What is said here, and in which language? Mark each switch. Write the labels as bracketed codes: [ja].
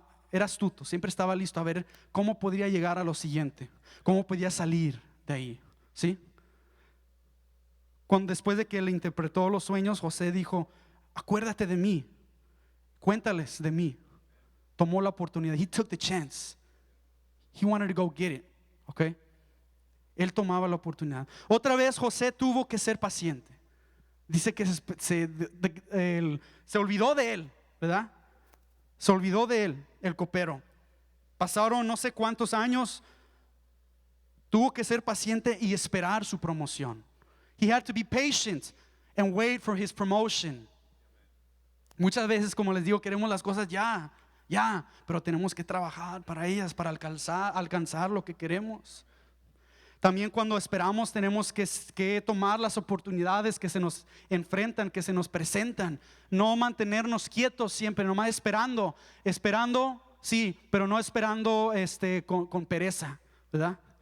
[es] Era astuto, siempre estaba listo a ver cómo podría llegar a lo siguiente, cómo podía salir de ahí, ¿sí? Después de que le interpretó los sueños, José dijo: acuérdate de mí, cuéntales de mí. Tomó la oportunidad. [en] He took the chance. He wanted to go get it, okay? [es] Él tomaba la oportunidad. Otra vez José tuvo que ser paciente. Dice que se olvidó de él, ¿verdad? Se olvidó de él, el copero. Pasaron no sé cuántos años. Tuvo que ser paciente y esperar su promoción. [en] He had to be patient and wait for his promotion. [es] Muchas veces, como les digo, queremos las cosas ya, pero tenemos que trabajar para ellas, para alcanzar lo que queremos. También cuando esperamos tenemos que tomar las oportunidades que se nos enfrentan, que se nos presentan. No mantenernos quietos siempre, nomás esperando, sí, pero no esperando con pereza, ¿verdad?